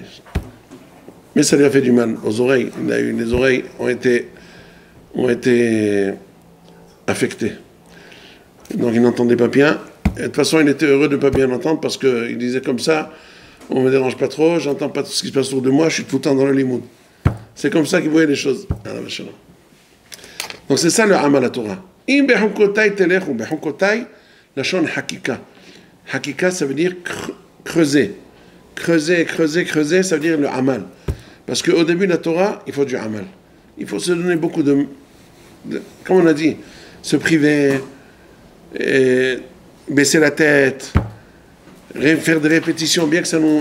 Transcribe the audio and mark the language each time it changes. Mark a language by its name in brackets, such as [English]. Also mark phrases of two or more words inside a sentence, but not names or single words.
[French] Mais ça lui a fait du mal aux oreilles. Les oreilles ont été affectées. Donc il n'entendait pas bien. Et de toute façon, il était heureux de ne pas bien entendre parce qu'il disait comme ça, on ne me dérange pas trop, j'entends pas tout ce qui se passe autour de moi, je suis tout le temps dans le limoud. C'est comme ça qu'il voyait les choses. Donc c'est ça le [Hebrew] amal à Torah. In behukotai telechu, behukotai, la shon hakika. [French] Hakika, ça veut dire creuser. Creuser, creuser, creuser, ça veut dire le amal. Parce qu'au début de la Torah, il faut du amal. Il faut se donner beaucoup de comme on a dit, se priver, baisser la tête, faire des répétitions, bien que ça nous...